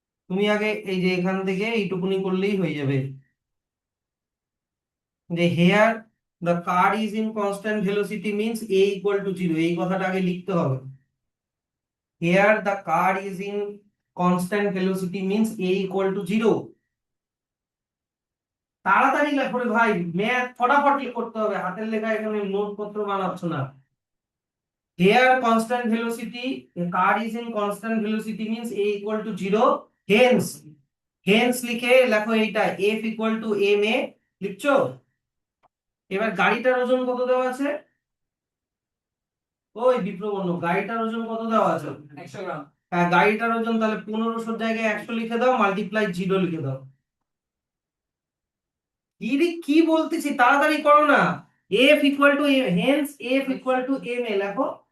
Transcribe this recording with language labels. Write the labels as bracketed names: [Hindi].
[Bangla] তুমি আগে এই যে এখান থেকে এইটুকুনি করলেই হয়ে যাবে, যে [English] here the car is in constant velocity means a equal to 0, [Bangla] এই কথাটা আগে লিখতে হবে। [English] Here the car is in constant velocity means a equal to 0। [Bangla] তাড়াতাড়ি লেখো রে ভাই, ম্যাথ ফটাফট করতে হবে, হাতের লেখা এখানে নোট পত্র বানাচ্ছ না। [English] Here constant velocity, a car is in constant velocity means a equal to 0. [Bangla] Hence, লিখে লেখো এইটা F equal to ma লিখছো। এবার গাড়িটার ওজন কত দেওয়া আছে? ওই বিপ্রবন্ধ, গাড়িটার ওজন কত দেওয়া আছে? 100 গ্রাম। হ্যাঁ, গাড়িটার ওজন তাহলে 1500 জায়গায় 100 লিখে দাও, মাল্টিপ্লাই 0 লিখে দাও। কি বলতেছি, তাড়াতাড়ি করো না। F equal to hence F equal to ma লেখো।